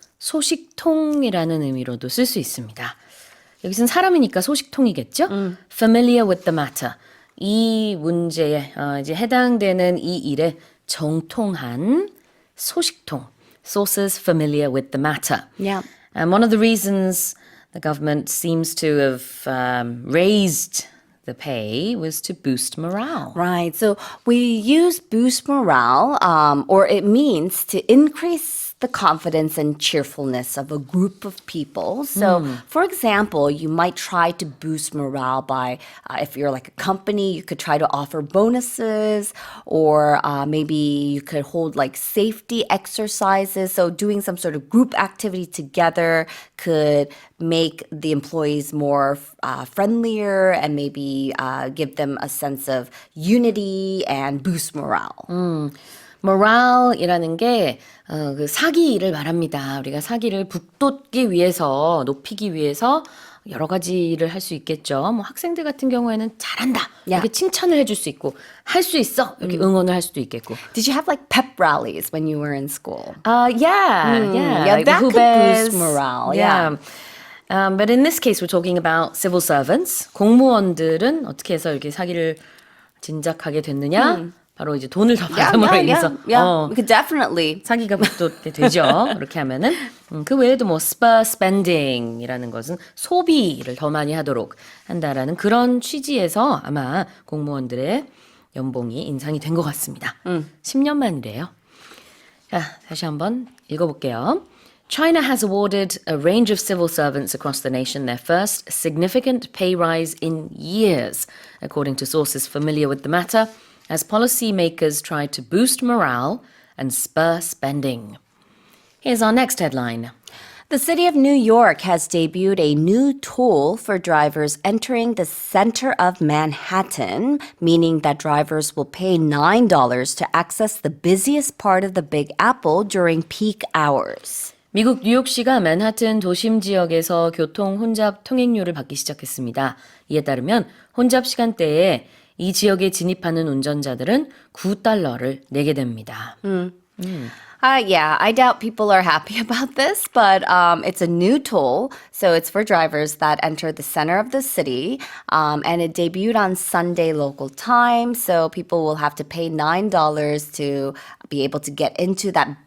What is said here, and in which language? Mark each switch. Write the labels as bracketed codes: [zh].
[ko] 소식통이라는 의미로도 쓸 수 있습니다. 여기서는 사람이니까 소식통이겠죠? [en] Familiar with the matter. [ko] 이 문제에 이제 해당되는 이 일에 정통한 소식통. [en] Sources familiar with the matter. Yeah. And one of the reasons the government seems to have raised the pay was to boost morale. Right. So we use boost morale, or it means to increase the confidence and cheerfulness of a group of people. So, for example, you might try to boost morale by, if you're like a company, you could try to offer bonuses, or maybe you could hold like safety exercises. So doing some sort of group activity together could make the employees more friendlier and maybe give them a sense of unity and boost morale. [ko] morale이라는 게 그 사기를 말합니다. 우리가 사기를 북돋기 위해서, 높이기 위해서 여러 가지를 할 수 있겠죠. 뭐 학생들 같은 경우에는 잘한다 이렇게 칭찬을 해줄 수 있고 할 수 있어 이렇게 응원을 할 수도 있겠고. [en] Did you have like pep rallies when you were in school? Yeah, Yeah, that could boost morale. Yeah. But in this case, we're talking about civil servants. [ko] 공무원들은 어떻게 해서 이렇게 사기를 진작하게 됐느냐? 바로 이제 돈을 더 받음으로 인해서 [en] We could definitely. [ko] 사기가 북돋게 되죠. 그렇게 하면은 그 외에도 뭐 spur spending이라는 것은 소비를 더 많이 하도록 한다라는 그런 취지에서 아마 공무원들의 연봉이 인상이 된 것 같습니다. 10년 만이래요. 자, 다시 한번 읽어볼게요. [en] China has awarded a range of civil servants across the nation their first significant pay rise in years, according to sources familiar with the matter, as policymakers try to boost morale and spur spending. Here's our next headline. The city of New York has debuted a new toll for drivers entering the center of Manhattan, meaning that drivers will pay $9 to access the busiest part of the Big Apple during peak hours. [ko] 미국 뉴욕시가 맨하튼 도심 지역에서 교통 혼잡 통행료를 받기 시작했습니다. 이에 따르면 혼잡 시간대에 이 지역에 진입하는 운전자들은 $9를 내게 됩니다. [en] Yeah, I doubt people are happy about this, but it's a new toll. So it's for drivers that enter the center of the city. And it debuted on Sunday local time. So people will have to pay $9 to be able to get into that